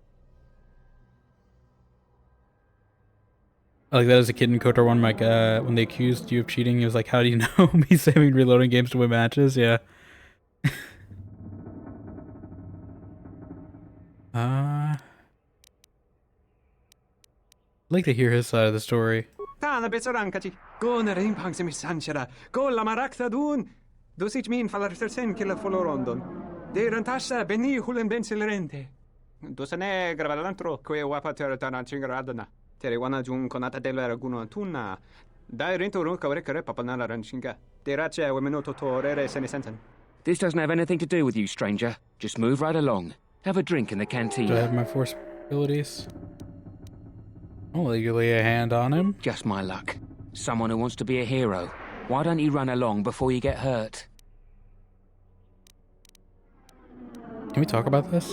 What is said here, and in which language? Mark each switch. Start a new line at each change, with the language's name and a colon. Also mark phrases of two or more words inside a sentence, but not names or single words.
English: I like that as a kid in KOTOR 1, like, when they accused you of cheating, he was like, how do you know me saving reloading games to win matches? Yeah. I'd like to hear his side of the story. Dosyć min falartersen killa folorondon. Deran tasha beni hulen bensilerente. Dosane gravalantro que wapater tanachingaradana. Teriwana jun konata delera guno tuna. Dai rento ron kavrekare papanala ranchinga. Derache wemenoto torere senesenten. This doesn't have anything to do with you, stranger. Just move right along. Have a drink in the canteen. Do I have my force abilities? I'll legally lay a hand on him. Just my luck. Someone who wants to be a hero. Why don't you run along before you get hurt? Can we talk about this?